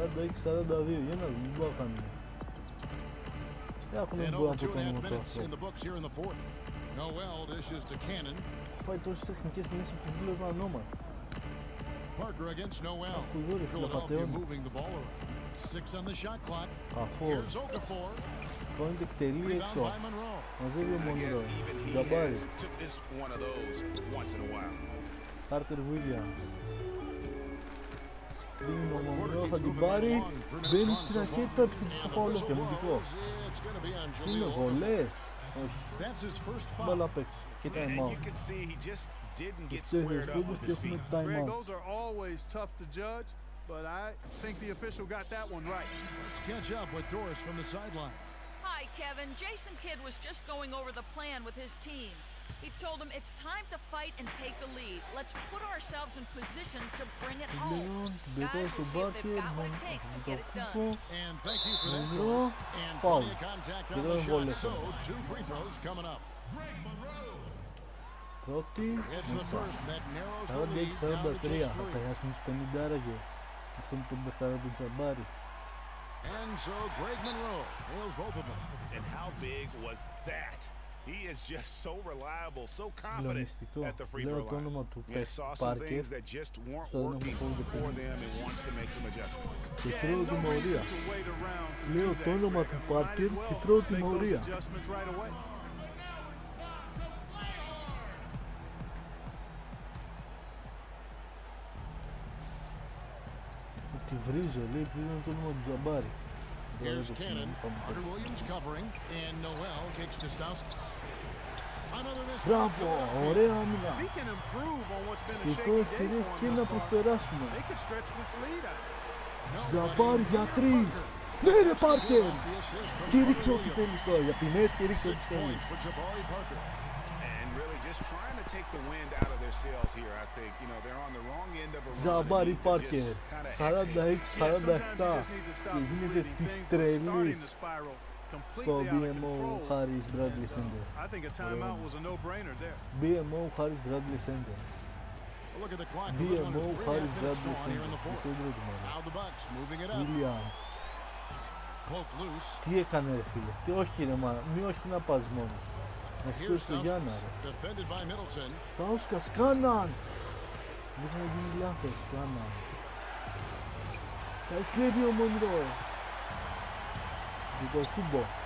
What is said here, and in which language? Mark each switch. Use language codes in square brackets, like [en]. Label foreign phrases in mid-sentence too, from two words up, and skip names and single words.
[en] And over 2.5 minutes in the books here in the fourth. Noel dishes to Cannon. Parker against Noel. Philadelphia moving the ball around. 6 on the shot clock. Here's Okafor. Rebound by Monroe. [el] Μαζεύει ο Μονρό. Τζαμπάρι. Κάρτερ Βίλιαμς. Σκρίνει ο Μονρό, θα την πάρει. Μπαίνει στην αρχή, θα την φάουλο και αμυντικό. Είναι βολές. Όχι. Μπάλα απ' έξω. Και [en] time out. Greg, those are always tough to judge, but I think the official got that one right. Let's catch up with Doris from the sideline. Hi, Kevin. Jason Kidd was just going over the plan with his team. He told them it's time to fight and take the lead. Let's put ourselves in position to bring it home. Guys, we'll see if they've got what it takes to get it done. And thank you for that, Doris. And plenty of contact on the shot, so 2 free throws coming up. [el] Πρώτη, μέσα. 46-43, θα περάσουμε στους 50 άραγε. Αυτό είναι το μπεχάρα του Τζαμπάρι. [en] And so Greg Monroe nails both of them. And how big was that? He is just so reliable, so confident at the free throw line. He saw some things that just weren't working for them and wants to make some adjustments. [el] Και τρώω τιμωρία. Λέω το όνομα του Πάρκερ και τρώω τιμωρία. Τη βρίζω, λέει, βρίζω το όνομα του Τζαμπάρι. [en] Here's Cannon, Carter Williams covering, and Noel kicks to Stauskas. [el] Μπράβο, ωραία άμυνα. Και τώρα ευκαιρίες και να προσπεράσουμε. Τζαμπάρι για 3. Ναι ρε Πάρκερ. Και ρίξε ό,τι θέλεις τώρα, για ποινές και ρίξε ό,τι θέλεις. Τζαμπάρι Πάρκερ, 46-47 και γίνεται της τρελής στο BMO Harris Bradley Center. BMO Harris Bradley Center. BMO Harris Bradley Center. Williams. Τι έκανε ρε φίλε, τι όχι ρε μάνα, μη όχι να πας μόνος. Να σηκώσεις το Γιάννα ρε. Στάουσκας, κάναν! Δεν θα γίνει λάθος, κάναν. Θα κλέβει ο Μονρό. Το κούμπο.